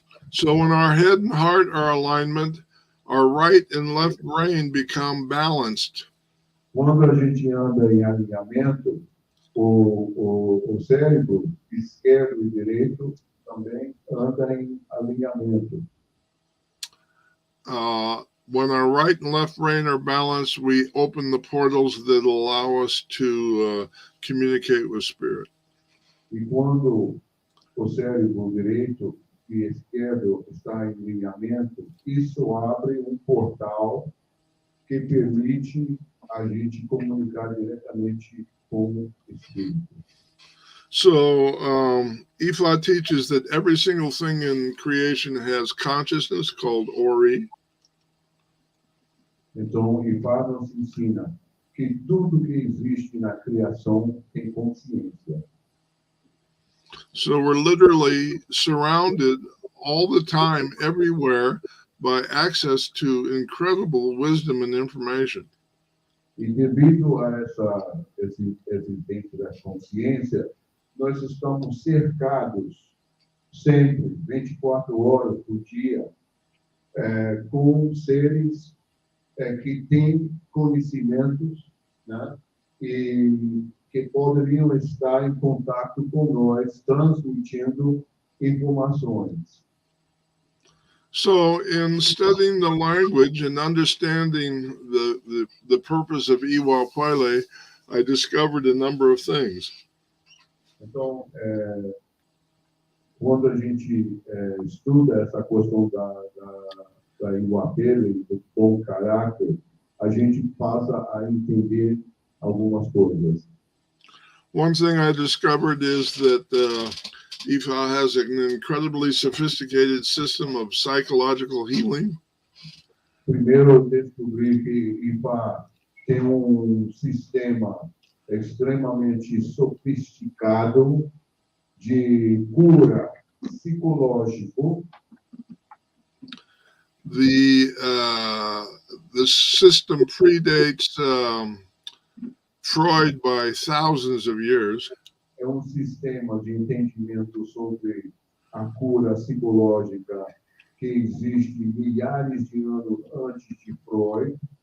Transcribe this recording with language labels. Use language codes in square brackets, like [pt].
[en] So when our head and heart are alignment, our right and left brain become balanced. [pt] Quando a gente anda em alinhamento, o cérebro esquerdo e direito também anda em alinhamento. [en] When our right and left brain are balanced, we open the portals that allow us to communicate with spirit. [pt] E quando o cérebro direito e esquerdo está em alinhamento, isso abre portal que permite a gente comunicar diretamente com o espírito. [en] So Ifá teaches that every single thing in creation has consciousness called Ori. [pt] Então, Ifá nos ensina que tudo que existe na criação tem consciência. [en] So we're literally surrounded all the time, everywhere, by access to incredible wisdom and information. [pt] E devido a esse dentro da consciência, nós estamos cercados sempre, 24 horas por dia, com seres que têm conhecimentos, né, e que poderiam estar em contato com nós, transmitindo informações. [en] So in studying the language and understanding the purpose of Ìwa Pèlé, I discovered a number of things. [pt] Então, quando a gente estuda essa questão da Ìwa Pèlé, do bom caráter, a gente passa a entender algumas coisas. [en] One thing I discovered is that Ifá has an incredibly sophisticated system of psychological healing. [pt] Primeiro, eu descobri que Ifá tem sistema extremamente sofisticado de cura psicológico. [en] The system predates Freud by thousands of years. [pt] É sistema de entendimento sobre a cura psicológica que existe milhares de anos antes de Freud.